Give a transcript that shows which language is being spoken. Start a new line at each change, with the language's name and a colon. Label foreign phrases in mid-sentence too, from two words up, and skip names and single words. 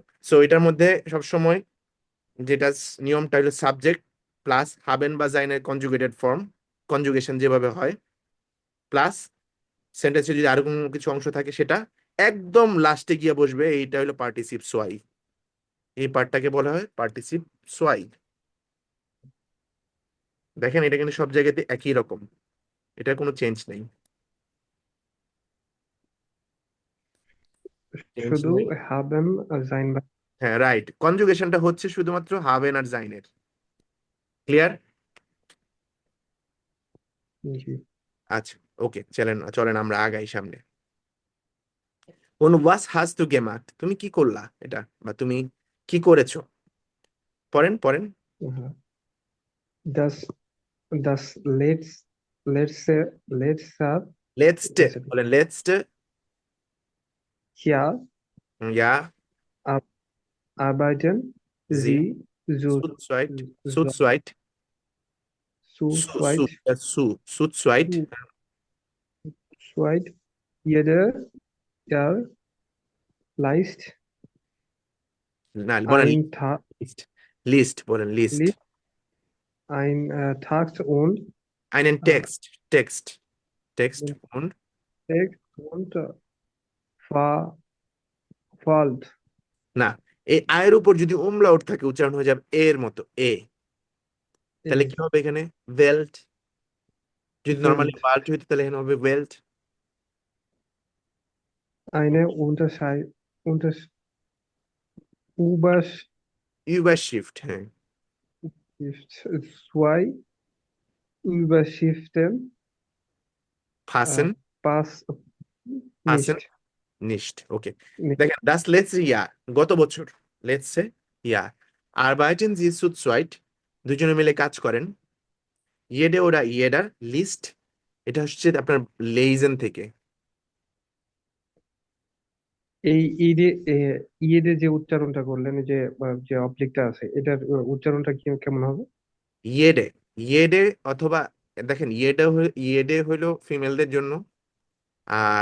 Bangla: সো এটার মধ্যে সবসময় যেটা নিয়মটা হলো সাবজেক্ট প্লাস হাবেন বা জাইনের কনজুগেটেড ফর্ম, কনজুগেশন যেভাবে হয়, প্লাস সেন্টেন্সে যদি আরো কোনো কিছু অংশ থাকে সেটা একদম লাস্টে গিয়ে বসবে, এইটা হলো
German: Partizip zwei.
Bangla: এই পার্টটাকে বলা হয়
German: Partizip zwei.
Bangla: দেখেন এটা কিন্তু সব জায়গাতে একই রকম, এটার কোনো চেঞ্জ নেই। চেঞ্জ শুধু নেই।
German: haben sein বা
Bangla: হ্যাঁ রাইট, কনজুগেশনটা হচ্ছে শুধুমাত্র হাবেন আর জাইনের। ক্লিয়ার? জি। আচ্ছা, ওকে, চলেন চলেন আমরা আগাই সামনে। কোন
German: was hast du gemacht,
Bangla: তুমি কি করলা এটা, বা তুমি কি করেছো? পড়েন পড়েন।
German: Uh, das das letzte
Bangla: লেটস্ট, বলেন লেটস্ট।
German: Jahr
Bangla: ইয়া,
German: arbeiten
Bangla: জি,
German: Sie so zu zweit, zu zweit, zu zu zu zweit zu zu zweit. zweit jeder Jahr leist
Bangla: না বলেন
German: ein Tag
Bangla: লিস্ট, লিস্ট বলেন লিস্ট।
German: Lied, ein Tag und einen Text, Text, Text und Text und Wald.
Bangla: না, এই আয়ের উপর যদি umlaut থাকে উচ্চারণ হয়ে যাবে এর মতো এ, তাহলে কি হবে এখানে ওয়েল্ট। যদি নরমালি
German: Welt.
Bangla: ওয়াল্ট হইতো তাহলে এখানে হবে ওয়েল্ট।
German: Eine Untersch Überschrift,
Bangla: ইউবারশিফট, হ্যাঁ,
German: zwei Überschriften ফাসেন, pass ফাসেন nicht.
Bangla: নিশট। ওকে,
German: Nicht.
Bangla: দেখেন
German: das letzte Jahr,
Bangla: গত বছর,
German: letzte Jahr arbeiten Sie zu zweit,
Bangla: দুজনে মিলে কাজ করেন।
German: jede oder jeder
Bangla: লিস্ট, এটা হচ্ছে আপনার লেইজেন থেকে। এই ঈদে যে উচ্চারণটা করলেন এই যে অবলিকটা আছে এটার উচ্চারণটা কেমন হবে? ইয়েডে, ইয়েডে অথবা দেখেন ইয়েডে ইয়েডে হলো ফিমেলদের জন্য, আর